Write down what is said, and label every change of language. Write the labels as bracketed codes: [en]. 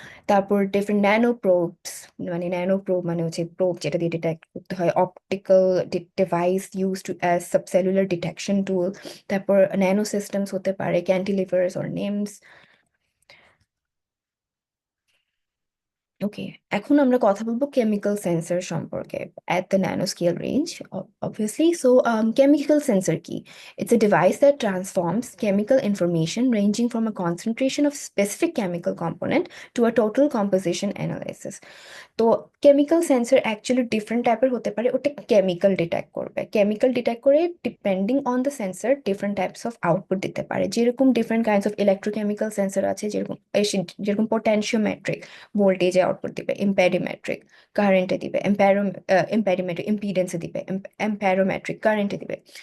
[bn] তারপর different nano প্রোবস, মানে nano probe মানে হচ্ছে প্রোব যেটা দিয়ে ডিটেক্ট করতে হয়, optical device use to as সাবসেলুলার detection টুল। তারপর ন্যানো সিস্টেমস হতে পারে ক্যান্টিলিভার্স অর নিমস। ওকে, এখন আমরা কথা বলবো কেমিক্যাল সেন্সর সম্পর্কে [en] at the nanoscale range, obviously. [bn] So, chemical sensor কি? [en] It's a device that transforms chemical information ranging from a concentration of specific chemical component to a total composition analysis. [bn] তো chemical sensor actually different টাইপের হতে পারে, ওটা chemical detect করবে, chemical detect করে depending on the sensor different types of output দিতে পারে। যেরকম different kinds of electrochemical sensor আছে, যেরকম যেরকম পোটেনশিওমেট্রিক, ভোল্টেজে আউটপুট দিবে, এম্পেডোমেট্রিক কারেন্টে দিবে, এম্পেডোমেট্রিক ইম্পিডেন্সে দিবে, এম্পেরোমেট্রিক কারেন্টে দিবে।